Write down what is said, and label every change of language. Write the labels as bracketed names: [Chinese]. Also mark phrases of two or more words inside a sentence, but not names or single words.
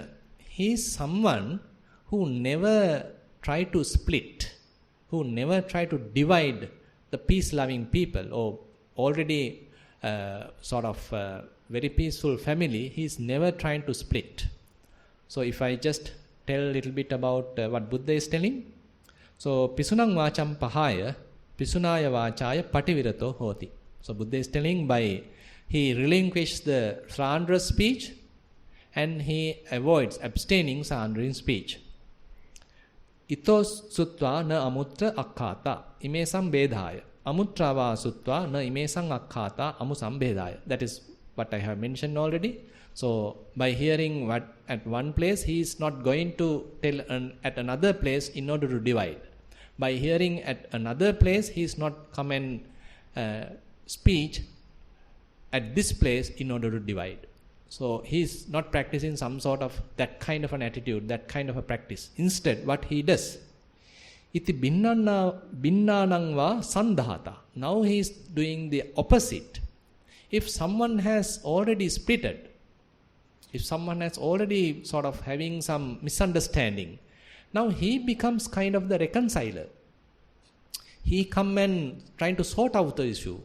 [English] He is someone who never try to split, who never try to divide the peace-loving people or already very peaceful family. He is never trying to split. So if I just tell a little bit about what Buddha is telling. [Pali] So pisunang vacham pahaya pisunaya vachaya pativirato hoti. [English] So Buddha is telling he relinquishes the slanderous speech and he avoids abstaining slandering speech. [Pali] Itos sutva na amutra akkhata imesam bedhaya. Amutrava sutva na imesam akkhata amusam bedhaya. [English] That is what I have mentioned already. So by hearing what at one place, he is not going to tell at another place in order to divide. By hearing at another place, he is not come and speech at this place in order to divide. So he is not practicing some sort of that kind of an attitude, that kind of a practice. Instead, what he does, [Pali] iti binnanang va sandhata. [English] Now he is doing the opposite. If someone has already splitted, if someone has already sort of having some misunderstanding, now he becomes kind of the reconciler. He come and trying to sort out the issue.